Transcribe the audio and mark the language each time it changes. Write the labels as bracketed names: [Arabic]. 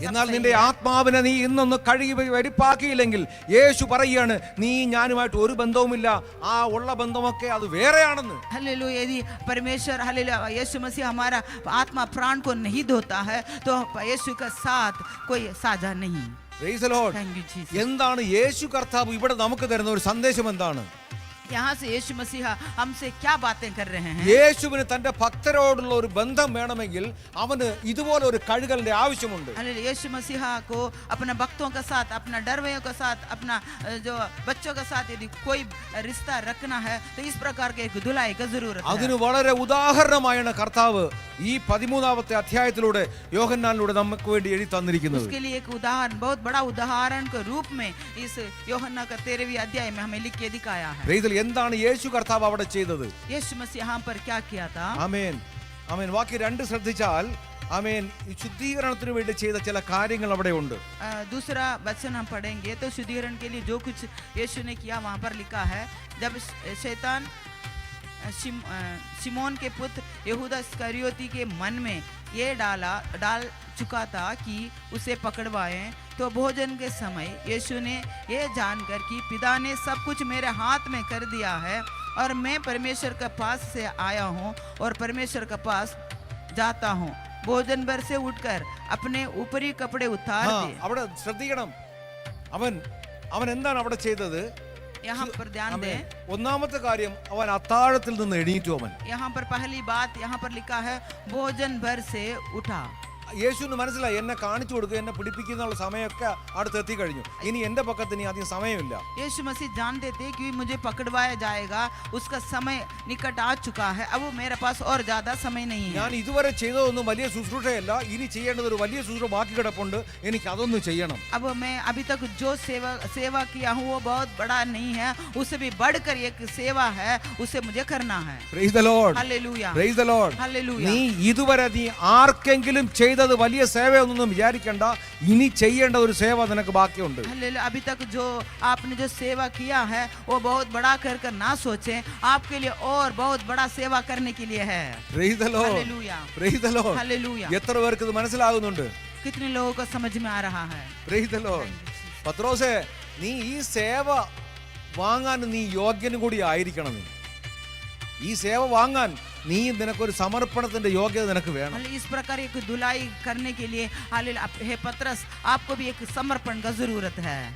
[Malayalam] എന്നാൽ നിന്റെ ആത്മാവിനെ നീ ഇന്നൊന്ന് കഴുകി വെടിപ്പാക്കിയില്ലെങ്കിൽ യേശു പറയാണ്, നീ ഞാനുമായിട്ട് ഒരു ബന്ധവുമില്ല, ആ ഉള്ള ബന്ധമൊക്കെ അത് വേറെയാണെന്ന്. [Hindi] हालेलुया। यदि परमेश्वर हालेलुया यीशु मसीह हमारा आत्मा प्राण को नहीं धोता है, तो यीशु का साथ कोई साझा नहीं। [English] Praise the Lord. Thank you, Jesus. [Malayalam] എന്താണ് യേശു കർത്താവ് ഇവിടെ നമുക്ക് തരുന്ന ഒരു സന്ദേശം എന്താണ്? [Hindi] यहाँ से यीशु मसीह हमसे क्या बातें कर रहे हैं? [Malayalam] യേശുവിന് തന്റെ ഭക്തരോടുള്ള ഒരു ബന്ധം വേണമെങ്കിൽ അവന് ഇതുപോലെ ഒരു കഴുകലിന്റെ ആവശ്യമുണ്ട്. [Hindi] हालेलुया। यीशु मसीह को अपने भक्तों के साथ, अपना डरवैयों के साथ, अपना जो बच्चों के साथ यदि कोई रिश्ता रखना है, तो इस प्रकार के एक धुलाई का जरूरत है। [Malayalam] അതിന് വളരെ ഉദാഹരണമായാണ് കർത്താവ് ഈ 13ാമത്തെ അധ്യായത്തിലൂടെ യോഹന്നാനിലൂടെ നമുക്ക് വേണ്ടി എഴുതി തന്നിരിക്കുന്നത്. [Hindi] उसके लिए एक उदाहरण, बहुत बड़ा उदाहरण के रूप में इस यूहन्ना का 13वें अध्याय में हमें लिख के दिखाया है। [Malayalam] എന്താണ് യേശു കർത്താവ് അവിടെ ചെയ്തത്? [Hindi] यीशु मसीह यहाँ पर क्या किया था? [Malayalam] ആമേൻ ആമേൻ. വാക്യം 2 ശ്രദ്ധിച്ചാൽ ആമേൻ, ഈ ശുദ്ധീകരണത്തിന് വേണ്ടി ചെയ്ത ചില കാര്യങ്ങൾ അവിടെ ഉണ്ട്. [Hindi] दूसरा वचन हम पढ़ेंगे तो शुद्धिकरण के लिए जो कुछ यीशु ने किया वहाँ पर लिखा है। जब शैतान शिमोन के पुत्र यहूदा इस्करियोती के मन में ये डाल चुका था कि उसे पकड़वाएं, तो भोजन के समय यीशु ने ये जानकर कि पिता ने सब कुछ मेरे हाथ में कर दिया है और मैं परमेश्वर के पास से आया हूँ और परमेश्वर के पास जाता हूँ, भोजन भर से उठकर अपने ऊपरी कपड़े उतार दिए। [Malayalam] അവിടെ ശ്രദ്ധിക്കണം, അവൻ എന്താണ് അവിടെ ചെയ്തത്? [Hindi] यहाँ पर ध्यान दें। [Malayalam] ഒന്നാമത്തെ കാര്യം, അവൻ അത്താഴത്തിൽ നിന്ന് എണീറ്റു. അവൻ [Hindi] यहाँ पर पहली बात यहाँ पर लिखा है भोजन भर से उठा। [Malayalam] യേശുവിന് മനസ്സിലായി, എന്നെ കാണിച്ചു കൊടുക്കുക, എന്നെ പിടിപ്പിക്കുന്നുള്ള സമയമൊക്കെ അടുത്തെത്തി കഴിഞ്ഞു, ഇനി എന്റെ പക്കത്ത് ഇനി അധികം സമയമില്ല. [Hindi] यीशु मसीह जानते थे कि मुझे पकड़वाया जाएगा, उसका समय निकट आ चुका है, अब मेरे पास और ज्यादा समय नहीं है। [Malayalam] ഞാൻ ഇതുവരെ ചെയ്തതൊന്നും വലിയ ശുശ്രൂഷയല്ല, ഇനി ചെയ്യേണ്ടത് ഒരു വലിയ ശുശ്രൂഷ ബാക്കി കിടപ്പുണ്ട്, എനിക്ക് അതൊന്നും ചെയ്യണം. [Hindi] अब मैं अभी तक जो सेवा किया हूँ वो बहुत बड़ा नहीं है, उससे भी बढ़कर एक सेवा है, उसे मुझे करना है। [English] Praise the Lord. [Hindi] Hallelujah. [English] Praise the Lord. [Hindi] Hallelujah. [Malayalam] നീ ഇതുവരെ നീ ആർക്കെങ്കിലും ചെയ്തത് വലിയ സേവയൊന്നും വിചാരിക്കണ്ട, ഇനി ചെയ്യേണ്ട ഒരു സേവ നിനക്ക് ബാക്കിയുണ്ട്. [Hindi] हालेलुया। अभी तक जो आपने जो सेवा किया है वो बहुत बड़ा कर ना सोचें, आपके लिए और बहुत बड़ा सेवा करने के लिए है। [English] Praise the Lord. [Hindi] Hallelujah. [English] Praise the Lord. [Hindi] Hallelujah. [Malayalam] എത്ര പേർക്ക് ഇത് മനസ്സിലാകുന്നുണ്ട്? [Hindi] कितने लोगों को समझ में आ रहा है? [English] Praise the Lord. [Malayalam] പത്രോസേ, നീ ഈ സേവ വാങ്ങാൻ നീ യോഗ്യനും കൂടി ആയിരിക്കണം. ഈ സേവ വാങ്ങാൻ നീ നിനക്കൊരു സമർപ്പണത്തിന്റെ യോഗ്യത നിനക്ക് വേണം. [Hindi] इस प्रकार एक धुलाई करने के लिए हालेलुया हे पतरस, आपको भी एक समर्पण का जरूरत है।